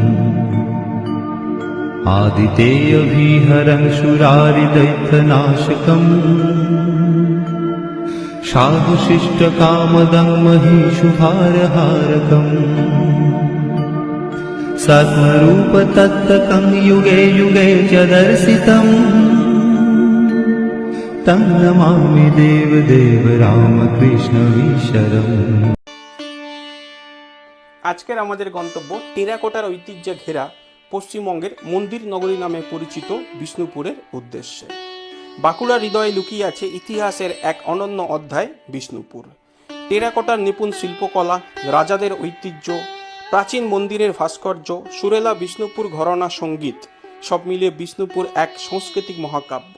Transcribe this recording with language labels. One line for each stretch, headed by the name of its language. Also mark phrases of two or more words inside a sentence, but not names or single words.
Sanskrit: आदितेयविहरं सुरारिदैत्यनाशकम् साधुशिष्टकामदं महिषुभारहारकम् सत्मरूपतत्त्वकं युगे युगे च दर्शितम् तं नमामि देवदेव रामकृष्णमीश्वरम्।
Bangla: আজকের আমাদের গন্তব্য টেরাকোটার ঐতিহ্যে ঘেরা পশ্চিমবঙ্গের মন্দির নগরী নামে পরিচিত বিষ্ণুপুরের উদ্দেশ্যে। বাঁকুড়া হৃদয়ে লুকিয়ে আছে ইতিহাসের এক অনন্য অধ্যায় বিষ্ণুপুর। টেরাকোটার নিপুণ শিল্পকলা, রাজাদের ঐতিহ্য, প্রাচীন মন্দিরের ভাস্কর্য, সুরেলা বিষ্ণুপুর ঘরানা সঙ্গীত সব মিলিয়ে বিষ্ণুপুর এক সাংস্কৃতিক মহাকাব্য।